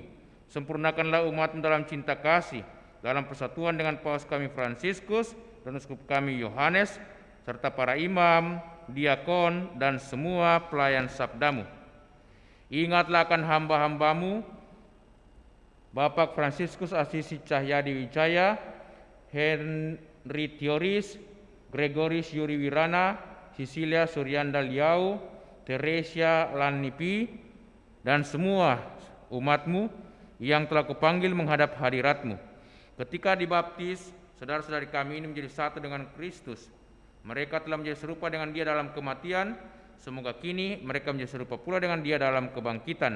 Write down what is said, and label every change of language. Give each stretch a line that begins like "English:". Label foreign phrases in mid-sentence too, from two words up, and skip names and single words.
Indonesian: Sempurnakanlah umatmu dalam cinta kasih, dalam persatuan dengan Paus kami Fransiskus dan uskup kami Yohanes, serta para imam, diakon, dan semua pelayan sabdamu. Ingatlah akan hamba-hambamu, Bapak Fransiskus Asisi Cahyadi Wijaya, Henry Thioris, Gregoris Yuri Wirana, Cecilia Suryanda Liau, Teresia Lanipi, dan semua umatmu yang telah kupanggil menghadap hadiratmu. Ketika dibaptis, saudara-saudari kami ini menjadi satu dengan Kristus. Mereka telah menjadi serupa dengan Dia dalam kematian, semoga kini mereka menjadi serupa pula dengan Dia dalam kebangkitan.